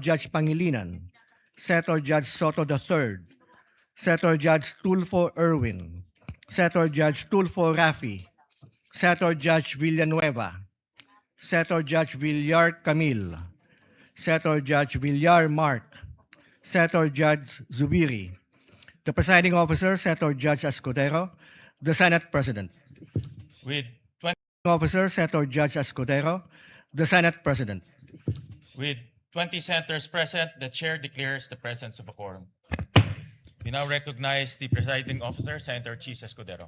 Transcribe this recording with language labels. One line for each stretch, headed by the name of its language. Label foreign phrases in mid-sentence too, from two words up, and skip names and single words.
English: Judge Pangilinan, Senator Judge Soto III, Senator Judge Tulfo Erwin, Senator Judge Tulfo Rafi, Senator Judge Villanueva, Senator Judge Villar Camille, Senator Judge Villar Mark, Senator Judge Zubiri, the presiding officer, Senator Judge Escudero, the Senate President. With 20, Officer, Senator Judge Escudero, the Senate President. with 20 senators present, the chair declares the presence of a quorum. We now recognize the presiding officer, Senator Chis Escudero.